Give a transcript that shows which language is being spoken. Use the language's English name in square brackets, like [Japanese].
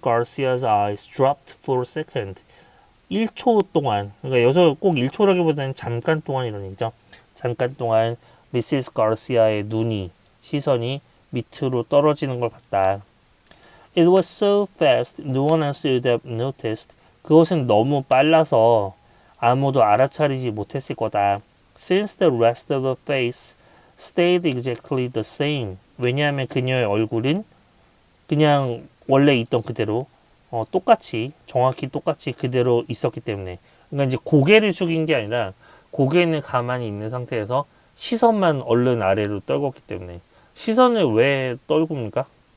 [English] Garcia's eyes dropped for a second. [Korean] 1초 동안, 그러니까 여기서 꼭 1초라기보다는 잠깐 동안 이런 얘기죠. 잠깐 동안 Mrs. Garcia의 눈이, 시선이 밑으로 떨어지는 걸 봤다. [English] It was so fast, no one else would have noticed. [Korean] 그것은 너무 빨라서 아무도 알아차리지 못했을 거다. [English] Since the rest of her face stayed exactly the same. [Korean] 왜냐하면 그녀의 얼굴은 그냥 원래 있던 그대로 똑같이 정확히 똑같이 그대로 있었기 때문에 그러니까 이제 고개를 숙인 게 아니라 고개는 가만히 있는 상태에서 시선만 얼른 아래로 떨궜기 때문에 시선을 왜 떨굽니까?